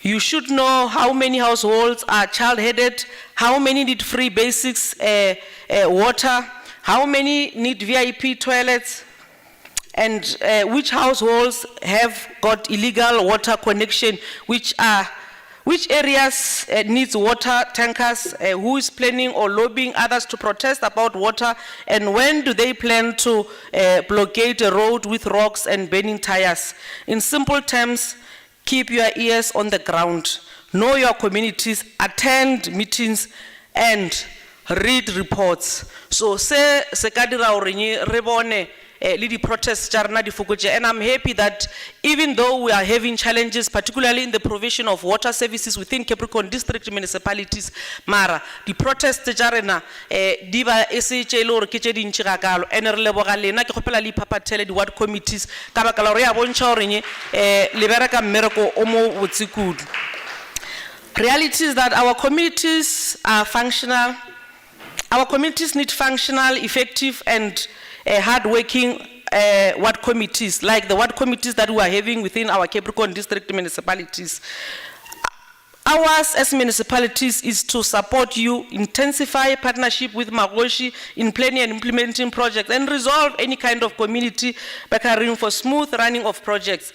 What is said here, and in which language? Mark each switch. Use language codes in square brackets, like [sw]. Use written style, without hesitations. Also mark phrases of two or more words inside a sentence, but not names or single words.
[en] You should know how many households are child-headed, how many need free basics water, how many need VIP toilets, and which households have got illegal water connection, which areas needs water tankers, who is planning or lobbying others to protest about water, and when do they plan to blockade a road with rocks and burning tires. In simple terms, keep your ears on the ground, know your communities, attend meetings, and read reports. [nso] So se ka dira hore re bone le di protests tsa rena di fokotse. [en] And I'm happy that even though we are having challenges, particularly in the provision of water services within Capricorn district municipalities, [nso] mara di protests tsa rena di ba ese tse le hore ke tse dintsi ga kalo. And re leboga lena ke gopela le iphapathele di [en] ward committees [nso] ka baka la hore ya bontšha hore le bereka mmereko o mo botse kudu. [en] Reality is that our communities are functional. Our communities need functional, effective, and hard-working ward committees, like the ward committees that we are having within our Capricorn district municipalities. Ours as municipalities is to support you, intensify partnership with Magoshi in planning and implementing projects, and resolve any kind of community barrier for smooth running of projects.